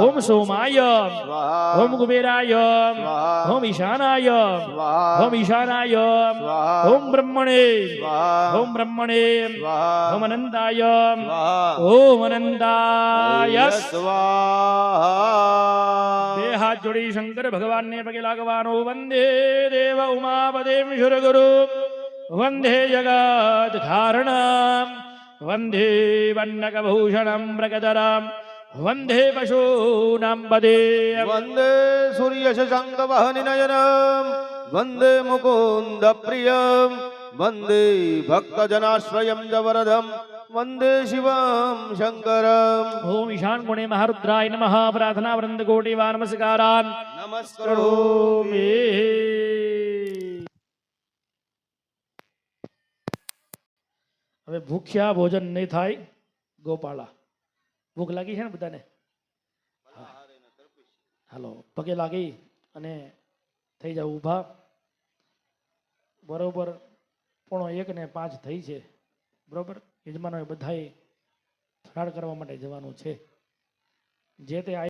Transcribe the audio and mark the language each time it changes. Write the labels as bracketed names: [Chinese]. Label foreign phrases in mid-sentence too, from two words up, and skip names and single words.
[Sanskrit] ओम सोमाय स्वाहा ओम कुबेराय स्वाहा ओम ईशानाय स्वाहा ओम ईशानाय स्वाहा ओम ब्रह्मणे स्वाहा ओम ब्रह्मणे स्वाहा ओम अनंताय स्वाहा ओम अनंताय स्वाहा [Gujarati] બે હાથ જોડી શંકર ભગવાનને પગે લાગવાનો [Sanskrit] वंदे देव उमापदेश्वर गुरु वंदे जगत धारणम वंदे वन्नकभूषणम मृगधरम वंदे पशूनां पदे वन्दे सूर्यशशाङ्कवहनिनयनं वन्दे मुकुन्दप्रियं वन्दे भक्तजनाश्रयं च वरदं वन्दे शिवं शङ्करम् ओम ईशान गुणे महारुद्राय नमः प्रार्थना वृंद कोटी वार नमस्कारान नमस्करोमि [Gujarati] હવે ભૂખ્યા ભોજન નહીં થાય ગોપાળા ભૂખ લાગી છે ને બધાને હાલો પગે લાગી અને થઈ જાવ ઊભા બરોબર 1:45 થઈ છે બરોબર યજમાનોએ બધાએ ફરાળ કરવા માટે જવાનું છે જે તે